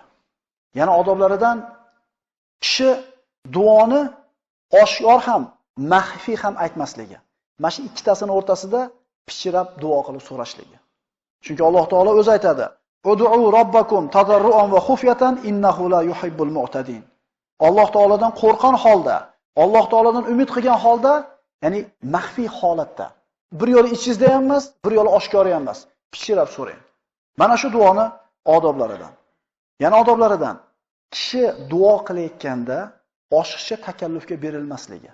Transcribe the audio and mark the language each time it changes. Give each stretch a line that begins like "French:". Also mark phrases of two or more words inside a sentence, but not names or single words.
Uzbek: Yana odoblaridan kishi duoni oshkor ham, maxfiy ham aytmasligi. Mana shu ikkitasini o'rtasida pichirab duo qilib so'rashligi. Chunki Alloh taolo o'zi aytadi:
Arabic: "ادعوا ربكم تضرعا وخفية إنه لا يحب المعتدين."
Uzbek: Alloh taolodan qo'rqgan holda, Alloh taolodan umid qilgan holda, ya'ni maxfiy holatda. Bir yo'li ichingizda ham emas, bir yo'li oshkora ham emas. Pichirab so'rang. Mana shu duoni odoblaridan. Yana odoblaridan kishi duo qilayotganda oshiqcha takallufga berilmasligi.